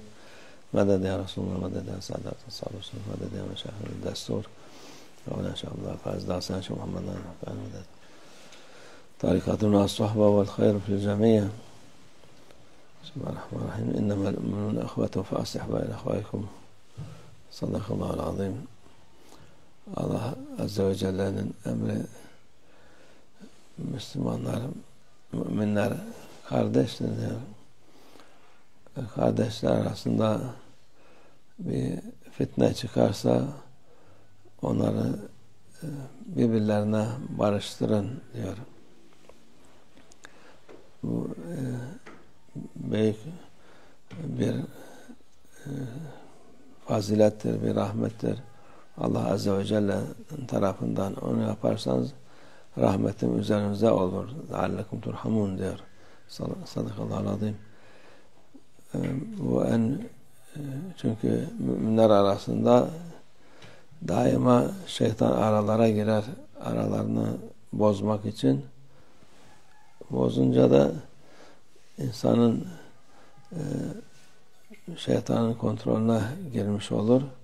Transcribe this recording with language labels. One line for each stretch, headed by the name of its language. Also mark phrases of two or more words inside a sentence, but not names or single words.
Arabic: مدد يا رسول الله، مدد يا سادات الصحابة، مدد يا مشايخ الدستور، ولا شاء الله فاز داسان شو محمد كان مدد طريقتنا الصحبة والخير في الجميع. بسم الله الرحمن الرحيم. إنما المؤمنون أخوة فأصلحوا بين أخويكم. صدق الله العظيم.
Turkish: Allah
Arabic: عز وجل'nin
Turkish: emri Müslümanlar, müminler kardeştir diyor. Kardeşler arasında bir fitne çıkarsa onları birbirlerine barıştırın diyor. Bu büyük bir fazilettir, bir rahmettir. Allah
Arabic: عز وجل'nin
Turkish: tarafından onu yaparsanız rahmetim üzerinize olur.
Arabic: لَعَلَّكُمْ تُرْحَمُونَ diyor. صدق الله العظيم.
Turkish: Bu çünkü müminler arasında daima şeytan aralara girer. Aralarını bozmak için. Bozunca da insanın şeytanın kontrolüne girmiş olur.